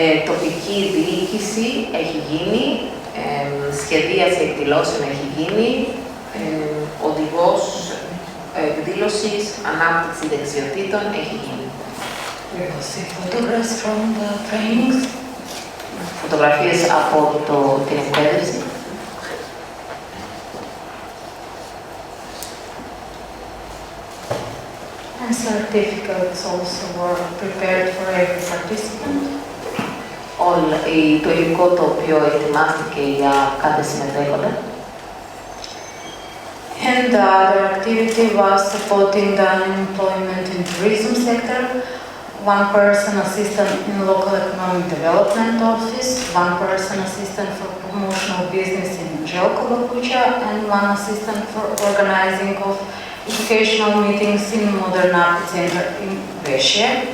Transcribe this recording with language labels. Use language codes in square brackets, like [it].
[el] Τοπική διοίκηση έχει γίνει, σχεδίαση εκδηλώσεων έχει γίνει, οδηγός εκδήλωσης, ανάπτυξη δεξιοτήτων έχει γίνει. [en] Photographs from the trainings. [el] Φωτογραφίες από την εκπαίδευση. [en] And certificates also were prepared for every participant. [el] Το υλικό το οποίο ετοιμάστηκε για κάθε συμμετέχοντα. [en] And the other activity was supporting the employment in tourism sector. 1 person assistant in local economic development office, 1 person assistant for promotional business in Željkovakuća, and 1 assistant for organizing of educational meetings in Modern Art Center in Vešje.